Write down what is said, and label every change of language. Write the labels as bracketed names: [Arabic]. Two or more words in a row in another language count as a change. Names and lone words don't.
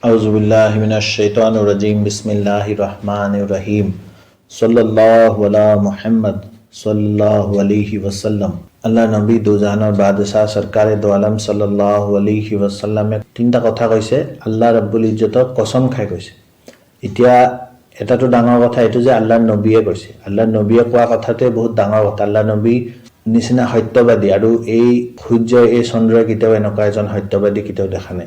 [Arabic] أعوذ بالله من الشيطان الرجيم بسم الله الرحمن الرحيم صلى الله على محمد صلى الله عليه وسلم. [Assamese] আল্লাহ নবী দুজাহানৰ বাদশাহ [Urdu] سرکارِ دو عالم [Arabic] صلى الله عليه وسلم [Assamese] তিনিটা কথা কৈছে, [Arabic] الله رب العزة [Assamese] কসম খাই কৈছে। এতিয়া এটাটো ডাঙৰ কথা এইটো যে আল্লাহ নবীয়ে কৈছে, আল্লাহ নবীয়ে কোৱা কথাটোৱে বহুত ডাঙৰ কথা। আল্লাহ নবী নিচিনা সত্যবাদী আৰু এই সূৰ্য এই চন্দ্ৰই কেতিয়াও এনেকুৱা এজন সত্যবাদী কেতিয়াও দেখা নাই।